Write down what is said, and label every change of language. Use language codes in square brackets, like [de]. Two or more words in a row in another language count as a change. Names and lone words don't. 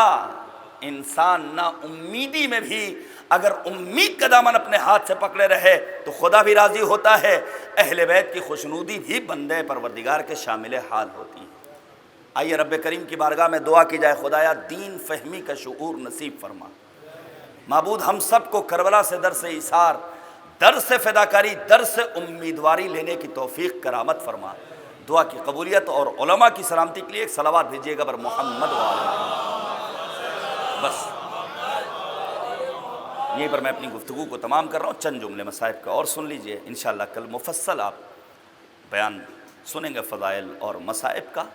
[ur] انسان نا امیدی میں بھی اگر امید کا دامن اپنے ہاتھ سے پکڑے رہے تو خدا بھی راضی ہوتا ہے، اہل بیت کی خوشنودی بھی بندے پروردگار کے شامل حال ہوتی ہے. آئیے رب کریم کی بارگاہ میں دعا کی جائے، خدایا دین فہمی کا شعور نصیب فرما. معبود ہم سب کو کربلا سے درس ایثار، درس فداکاری، درس امیدواری لینے کی توفیق کرامت فرما. دعا کی قبولیت اور علماء کی سلامتی کے لیے ایک صلوات بھیجیے گا بر محمد بس یہیں پر میں اپنی گفتگو کو تمام کر رہا ہوں. چند جملے مصائب کا اور سن لیجئے، انشاءاللہ کل مفصل آپ بیان سنیں گے فضائل اور مصائب کا.